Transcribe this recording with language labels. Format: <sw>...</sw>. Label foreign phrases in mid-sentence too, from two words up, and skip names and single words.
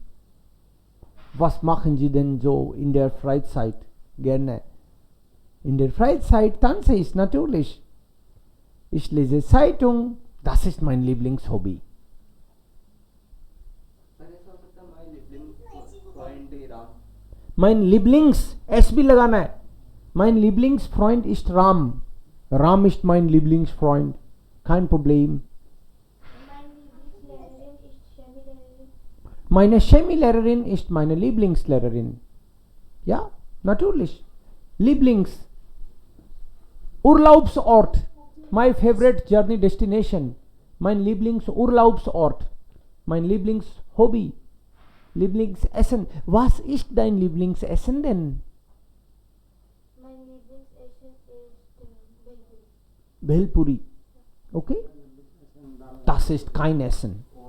<de>Was machen Sie denn so in der Freizeit gerne? In der Freizeit tanze ich natürlich. Ich lese Zeitung. Das ist mein Lieblingshobby. Mein Lieblings, S</de> <hi>भी लगाना है.</hi> <de>Mein Lieblingsfreund ist Ram. Ram ist mein Lieblingsfreund. Kein Problem. Meine Chemielehrerin ist meine Lieblingslehrerin. Ja, natürlich. Lieblings. Urlaubsort.</de> <en>My favorite journey destination.</en> <de>Mein Lieblingsurlaubsort. Mein Lieblingshobby. Lieblingsessen. Was ist dein Lieblingsessen denn? Mein Lieblingsessen ist Bhelpuri. Okay? Das ist kein Essen.</de>